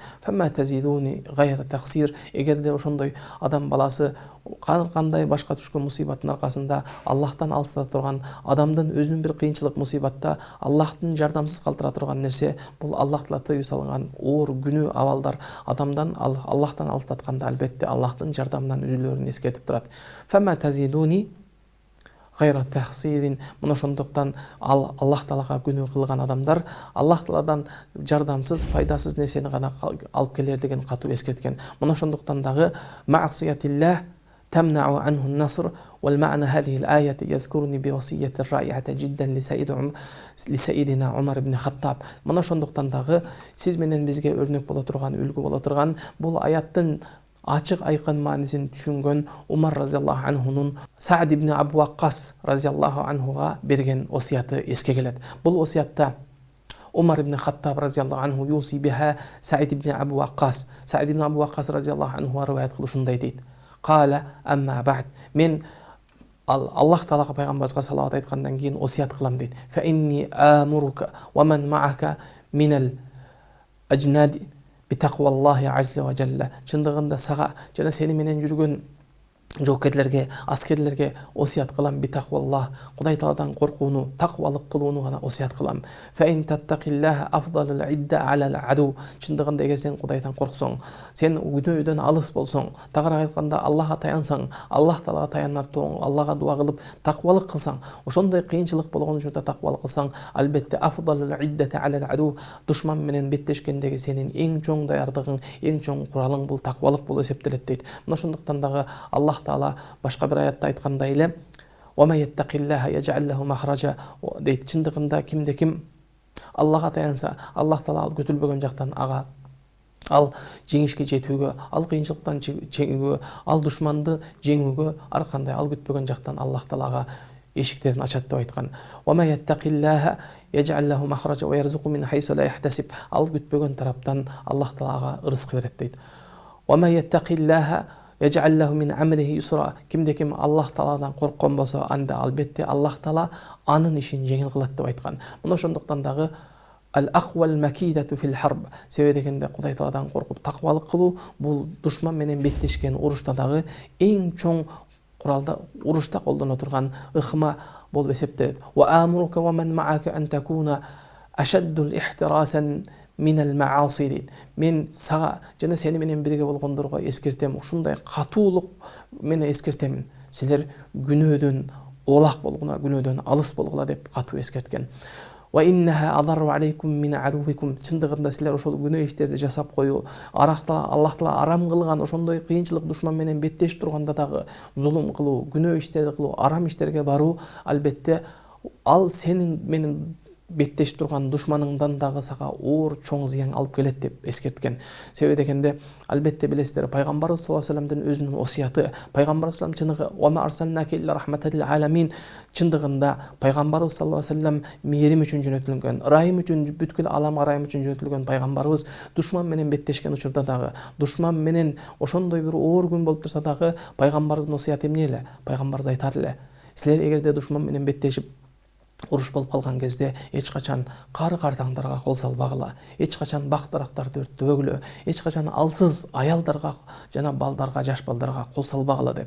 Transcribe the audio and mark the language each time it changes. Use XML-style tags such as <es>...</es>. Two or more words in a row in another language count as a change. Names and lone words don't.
<ar>فما تزيدونني غير تخسير,</ar> <ky>эгерде ошондой адам баласы кандай башка түшкөн мусибаттын аркасында Аллахтан алыстата турган, адамдын өзүнүн бир кыйынчылык мусибатта Аллахтын жардамсыз калтыра турган нерсе, бул Аллах Таала тыюу салган оор күнөө абалдар адамдан Аллахтан алыстатканда албетте Аллахтын жардамынан үзүлөрүн эскертип турат.</ky> <ar>فما تزيدونني غير تخسير,</ar> <ky>мына ошондуктан Аллах Таалага күнөө кылган адамдар Аллах Тааладан жардамсыз, пайдасыз нерсени гана алып келер деген катуу эскерткен. Мына ошондуктан дагы</ky> <ar>маъсиятиллах تمنع عنه النصر والمعنى هذه الآية يذكرني بوصية رائعة جدا لسيدنا عمر بن الخطاب.</ar> <ky>Мына ошондуктан дагы сиз менен бизге өрнөк боло турган, үлгү боло турган бул аяттын ачык айкын маанисин түшүнгөн Умар</ky> <ar>رضي الله عنه</ar> <ky>Саад ибн Абу Ваккас</ky> <ar>رضي الله عنه</ar> <ky>берген осуяты эске келет. Бул осуятта</ky> <ar>Умар ибн Хаттаб رضي الله عنه يوصي بها Саад ибн Абу Ваккас.</ar> <ky>Саад ибн Абу Ваккас</ky> <ar>رضي الله عنه</ar> <ky>риваят кылышындай дейт.</ky> <ar>قال أما بعد,</ar> <ky>мен Аллах Таалага пайгамбарыбызга салават айткандан кийин осуят кылам дейт.</ky> <ar>فإني آمرك ومن معك من الأجناد بتقوى الله عز وجل.</ar> <ky>Чындыгында сага жана сени менен жүргөн жоокерлерге, аскерлерге осуят кылам битақваллах, Кудай Тааладан коркууну, таквалык кылууну гана осуят кылам.</ky> <ar>فإن تقوى الله أفضل العدة على العدو.</ar> <ky>Чындыгында эгер сен Кудайдан корксоң, сен күнөөдөн алыс болсоң, тагыраак айтканда Аллахка таянсаң, Аллах Таалага таянар тоң, Аллага дуа кылып таквалык кылсаң, ошондой кыйынчылык болгон учурда таквалык кылсаң, албетте</ky> <ar>أفضل العدة على العدو,</ar> <ky>душман менен беттешкендеги сенин эң чоң даярдыгың, эң чоң куралың бул таквалык болуп эсептелет дейт. Мына ошондуктан дагы Аллах Таала башка бир аятта айткандай эле</ky> <ar>وَمَا يَتَّقِ اللَّهَ يَجْعَلْ لَهُ مَخْرَجًا</ar> <ky>дейт. Чындыгында кимде ким Аллахка таянса, Аллах Таала ал көтүлбөгөн жактан ага ал жеңишке жетүүгө, ал кыйынчылыктан жеңүүгө, ал душманды жеңүүгө ар кандай ал күтпөгөн жактан Аллах Таалага эшиктерин ачат деп айткан.</ky> <ar>وَمَا يَتَّقِ اللَّهَ يَجْعَلْ لَهُ مَخْرَجًا وَيَرْزُقْهُ مِنْ حَيْثُ لَا يَحْتَسِبُ,</ar> <ky>ал күтпөгөн тараптан Аллах Таалага ырызкы берет дейт.</ky> <ar>وَمَا يَتَّقِ اللَّهَ يَجْعَلْ لَهُ مِنْ عَمْلِهِ يُسْرًا,</ar> <ky>кимде ким Аллах Тааладан корккон болсо, анда албетте Аллах Таала анын ишин жеңил кылат деп айткан. Мына ошондуктан дагы</ky> <ar>أقوى المكيدة في الحرب,</ar> <ky>себеби дегенде Кудай Тааладан коркуп таквалык кылуу бул душман менен беттешкен урушта дагы эң чоң куралда, урушта колдоно турган ыкма болуп эсептелет.</ky> <ar>وآمرك ومن معك أن تكونوا أشد احتراسا من المعاصي,</ar> <ky>мен сага жана сени менен бирге болгондорго эскертем, ушундай катуулук менен эскертемин, силер күнөөдөн олак болгуна, күнөөдөн алыс болгула деп катуу эскерткен.</ky> <ar>وإنها أضر عليكم من عدوكم.</ar> <ky>Чындыгында силер ошол күнөө иштерди жасап коюу, Аллах Таала арам кылган ошондой кыйынчылык душман менен беттешип турганда дагы зулум кылуу, күнөө иштерди кылуу, арам иштерге баруу, албетте ал сенин менен беттешип турган душманыңдан дагы сага оор чоң зыян алып келет деп эскерткен. Себеби дегенде албетте билесиздер, пайгамбарыбыз</ky> <ar>صلى الله عليه وسلم</ar> <ky>өзүнүн осуяты, пайгамбарыбыз чыныгы</ky> <ar>وما أرسلناك إلا رحمة للعالمين,</ar> <ky>чындыгында пайгамбарыбыз</ky> <ar>صلى الله عليه وسلم</ar> <ky>мээрим үчүн жөнөтүлгөн, ырайым үчүн, бүткүл аламга ырайым үчүн жөнөтүлгөн пайгамбарыбыз душман менен беттешкен учурда дагы, душман менен ошондой бир оор күн болуп турса дагы пайгамбарыбыздын осуяты эмне эле? Пайгамбарыбыз айтар эле: силер эгерде душман менен беттешип уруш болуп калган кезде эч качан кары картаңдарга кол салбагыла, эч качан бак дарактарды өрттөбөгүлө, эч качан алсыз аялдарга жана балдарга, жаш балдарга кол салбагыла деп.</ky>